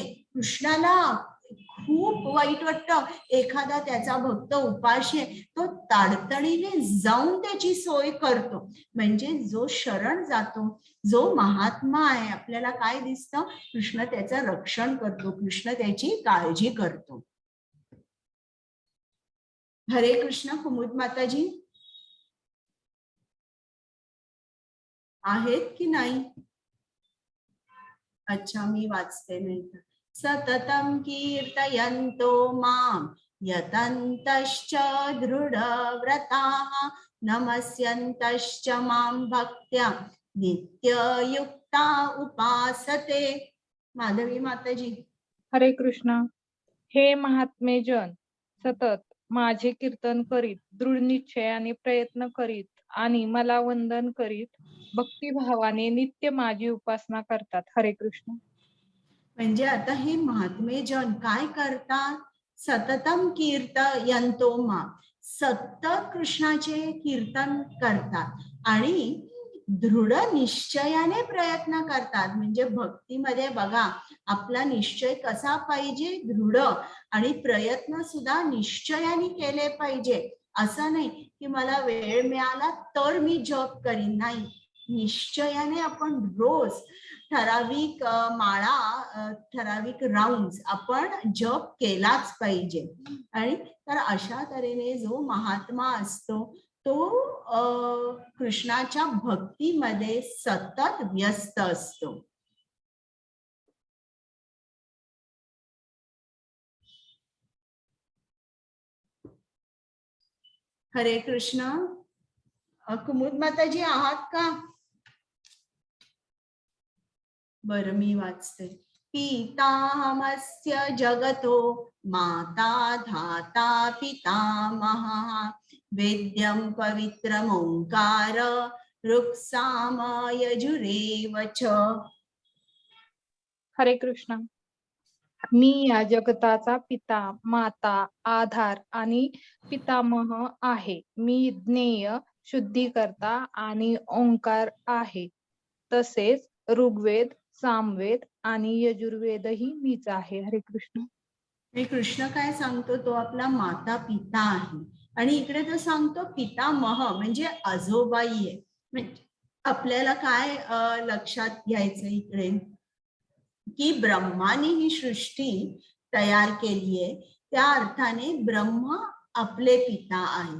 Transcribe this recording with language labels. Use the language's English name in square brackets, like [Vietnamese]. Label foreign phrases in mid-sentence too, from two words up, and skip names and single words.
[Marathi] कृष्णाला खूप वाईट वाटतं, एखादा त्याचा भक्त उपाशी आहे, तो ताडतडीने जाऊन त्याची सोय करतो. म्हणजे जो शरण जातो, जो महात्मा आहे, आपल्याला काय दिसतं, कृष्ण त्याचं रक्षण करतो, कृष्ण त्याची काळजी करतो. हरे कृष्ण. कुमुद माताजी आहेत की नाही? अच्छा, मी वाचते नाही तर. [Sanskrit] सततं कीर्तयन्तो मां यतन्तश्च दृढव्रताः नमस्यन्तश्च मां भक्त्या नित्ययुक्ता उपासते. [Marathi] माधवी माताजी. हरे कृष्ण. हे महात्मे जन सतत माझे कीर्तन करीत, दृढ निश्चयाने प्रयत्न करीत आणि मला वंदन करीत भक्तिभावाने नित्य माझी उपासना करतात. हरे कृष्ण. म्हणजे आता हे महात्मे जन काय करतात? [Sanskrit] सततम कीर्तयन्तो मां, [Marathi] सतत कृष्णाचे कीर्तन करतात आणि दृढ निश्चयाने प्रयत्न करतात. म्हणजे भक्तीमध्ये बघा आपला निश्चय कसा पाहिजे, दृढ, आणि प्रयत्न सुद्धा निश्चयाने केले पाहिजे. असं नाही की मला वेळ मिळाला तर मी जप करीन, नाही, निश्चयाने आपण रोज ठराविक माळा, ठराविक राऊंड आपण जप केलाच पाहिजे. आणि तर अशा तऱ्हेने जो महात्मा असतो तो कृष्णाच्या भक्तीमध्ये सतत व्यस्त असतो. हरे कृष्ण. कुमुद माताजी आहात का? बरं, मी वाचते. [Sanskrit] पीताहमस्य जगतो माता धाता पितामहः वेद्यं पवित्रम् ओंकार ऋक्साम यजुरेव च. [Marathi] हरे कृष्ण. मी या जगताचा पिता, माता, आधार आणि पितामह आहे. मी ज्ञेय, शुद्धीकर्ता आणि ओंकार आहे. तसेच ऋग्वेद, सामवेद आणि यजुर्वेदही मीच आहे. हरे कृष्ण. हे कृष्ण काय सांगतो, तो आपला माता पिता आहे. आणि इकडे तो सांगतो पितामह म्हणजे आजोबाई आहे. म्हणजे आपल्याला काय लक्षात घ्यायचं इकडे, की ब्रह्माने ही सृष्टी तयार केली आहे, त्या अर्थाने ब्रह्म आपले पिता आहे.